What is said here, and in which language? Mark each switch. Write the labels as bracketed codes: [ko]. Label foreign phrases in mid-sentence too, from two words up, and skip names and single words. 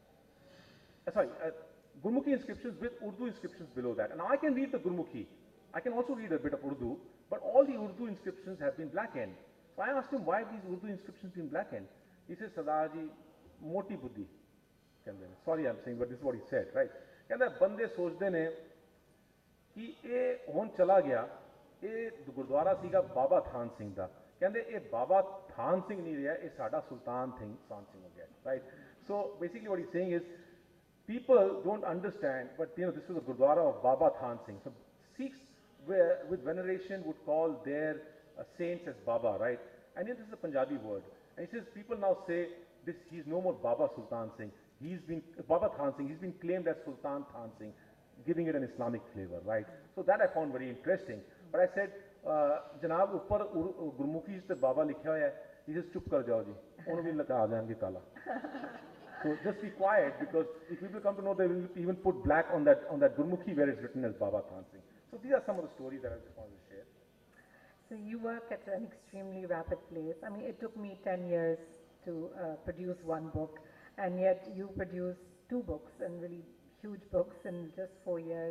[en] Gurmukhi inscriptions with Urdu inscriptions below that. And now I can read the Gurmukhi. I can also read a bit of Urdu, but all the Urdu inscriptions have been blackened. So I asked him why have these Urdu inscriptions been blackened. He says, Sardaar ji, [pa] ਮੋਟੀ ਬੁੱਧੀ. [en] Sorry I'm saying, but this is what he said, right? [pa] ਕਹਿੰਦਾ ਬੰਦੇ ਸੋਚਦੇ ਨੇ ਕਿ ਇਹ ਹੁਣ ਚਲਾ ਗਿਆ, ਇਹ ਗੁਰਦੁਆਰਾ ਸੀਗਾ ਬਾਬਾ ਥਾਨ ਸਿੰਘ ਦਾ. ਕਹਿੰਦੇ ਇਹ ਬਾਬਾ ਥਾਨ ਸਿੰਘ ਨਹੀਂ ਰਿਹਾ, ਇਹ ਸਾਡਾ ਸੁਲਤਾਨ ਸਿੰਘ ਹੋ ਗਿਆ, [en] right? So basically what he's saying is, people don't understand, but this was a Gurdwara of Baba Than Singh. So Sikhs with veneration would call their saints as Baba, right? And this is a Punjabi word. And he says, people now say, he's no more Baba Sultan Singh. He's been, Baba Than Singh, he's been claimed as Sultan Than Singh, giving it an Islamic flavor, right? So that I found very interesting. But I said, Janab, [pa] ਉੱਪਰ ਗੁਰਮੁਖੀ ਸੇ ਬਾਬਾ ਲਿਖਿਆ ਹੋਇਆ ਹੈ. [en] He says, [pa] ਚੁੱਪ ਕਰ ਜਾਓ ਜੀ. ਓਨੂੰ ਭੀ ਲਾਕਾ ਆ ਜਾਏਂਗੇ ਤਾਲਾ. [en] So just be quiet, because if people come to know, they will even put black on that Gurmukhi where it's written as Baba Than Singh. So these are some of the stories that I just wanted to share. So you work at an extremely rapid pace. I mean, it took me 10 years to produce one book, and yet you produce two books, and really huge books in just 4 years.